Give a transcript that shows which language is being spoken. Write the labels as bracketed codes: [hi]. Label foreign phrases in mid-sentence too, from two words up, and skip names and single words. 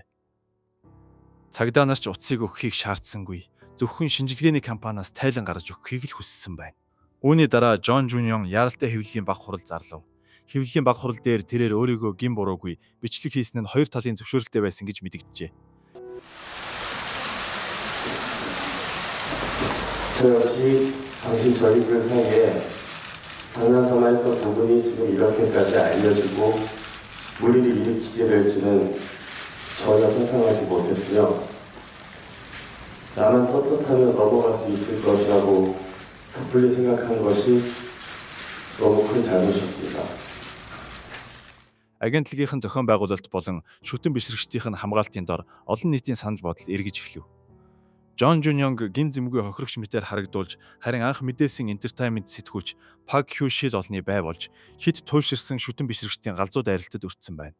[mn] Цагдаа нар ч утсыг өгөхийг шаардсангүй. Зөвхөн шинжилгээний компаниас тайлан гаргаж өгөхийг л хүссэн байна. Үүний дараа Жон Жунён яралтай хэвлэлийн баг хурал зарлав. Хэвлэлийн баг хурал дээр тэрээр өөрийгөө гин буруугүй бичлэг хийсэн нь 2 талын зөвшөөрөлтэй байсан гэж мэдэгджээ. [ko] 저 역시 당신 저희들 사이에 장난삼아 했던 부분이 지금 이렇게까지 알려지고 무리를 일으키게 될지는 전혀 상상하지 못했으며 나만 떳떳하면 넘어갈 수 있을 것이라고 섣불리 생각한 것이 너무 큰 잘못이었습니다. [mn] Агентлагийн зохион байгуулалт болон шүтэн бишрэгчдийн хамгаалтын дор олон нийтийн санал бодол эргэж эхлэв. Жон Жунён гин зэмгүй хохирогч мэтээр харагдуулж харин анх мэдээсэн энтертайнмент сэтгүүлч Пак Хью Шил олны бай болж хит туйлширсан шүтэн бишрэгчдийн галзуу дайралтад өртсөн байна.